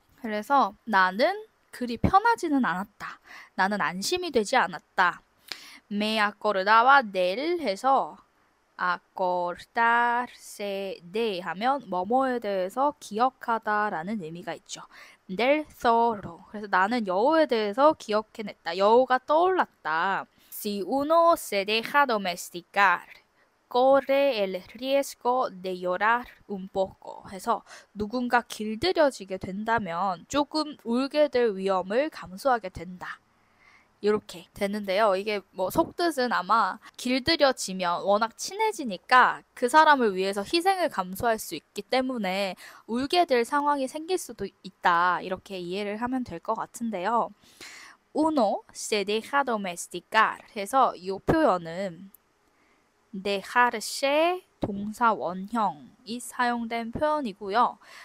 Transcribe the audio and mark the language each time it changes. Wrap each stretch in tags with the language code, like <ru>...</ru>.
<ko>그래서 나는 그리 편하지는 않았다. 나는 안심이 되지 않았다.</ko> <es>Me acordaba del</es> <ko>해서 acordarse de 하면 뭐뭐에 대해서 기억하다라는 의미가 있죠.</ko> <es>del zorro.</es> <ko>그래서 나는 여우에 대해서 기억해냈다. 여우가 떠올랐다.</ko> <es>Si uno se deja domesticar, corre el riesgo de llorar un poco</es> <ko>해서 누군가 길들여지게 된다면 조금 울게 될 위험을 감수하게 된다. 이렇게 되는데요. 이게 뭐 속뜻은 아마 길들여지면 워낙 친해지니까 그 사람을 위해서 희생을 감수할 수 있기 때문에 울게 될 상황이 생길 수도 있다. 이렇게 이해를 하면 될 것 같은데요.</ko> <es>Uno se deja domesticar</es> <ko>해서 이 표현은 dejarse 동사 원형이 사용된 표현이고요.</ko>